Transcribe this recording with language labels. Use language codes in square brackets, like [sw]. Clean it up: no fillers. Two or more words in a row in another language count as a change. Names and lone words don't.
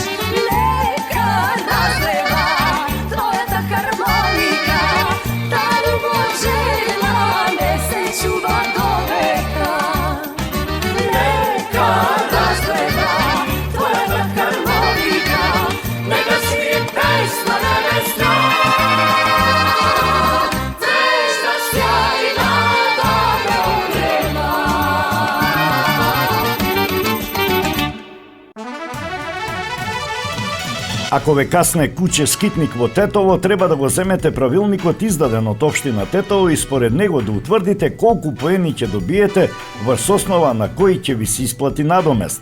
[sr] Neka razleva tvoja ta harmonika, ta ljubav željna ne se čuva do veka. Neka razleva tvoja ta harmonika, neka smije pesma nebesna. Zvezda sjajna da me ogreva. [mk] Ако ве касне куќе скитник во Тетово, треба да го земете правилникот издаден од општина Тетово и според него да утврдите колку поени ќе добиете врз основа на кои ќе ви се исплати надомест.